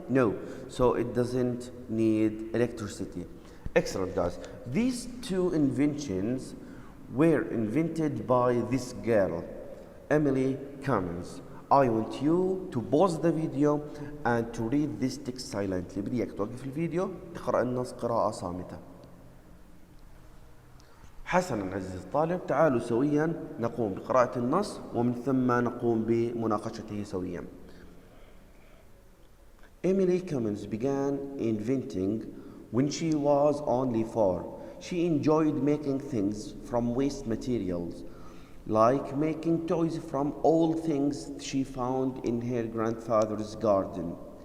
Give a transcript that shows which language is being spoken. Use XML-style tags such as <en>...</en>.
<en>No, so it doesn't need electricity. Excellent, guys. These two inventions were invented by this girl, Emily Cummins. I want you to pause the video and to read this text silently.</en> <ar>بدي إياك توقف الفيديو تقرأ النص قراءة صامتة. حسنا عزيزي الطالب، تعالوا سويا نقوم بقراءة النص ومن ثم نقوم بمناقشته سويا.</ar> <en>Emily Cummins began inventing when she was only 4. She enjoyed making things from waste materials, like making toys from old things she found in her grandfather's garden.</en>